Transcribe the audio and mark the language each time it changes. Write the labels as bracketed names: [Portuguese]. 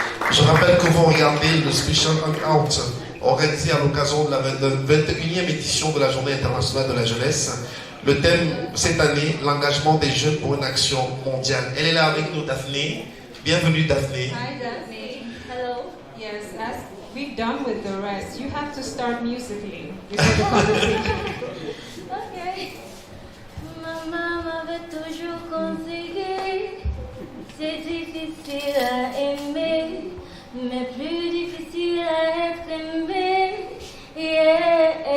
[French] Je rappelle que vous regardez le Special Hangout organisé à l'occasion de la 21e édition de la Journée internationale de la jeunesse. Le thème cette année, l'engagement des jeunes pour une action mondiale. Elle est là avec nous, Daphné. Bienvenue, Daphné. [English] Hi, Daphne. Hello. Yes, as we've done with the rest, you have to start musically before the conversation. Ok. [French] Maman m'avait toujours conseillé, c'est difficile à aimer, mais plus difficile à être aimé. Yeah.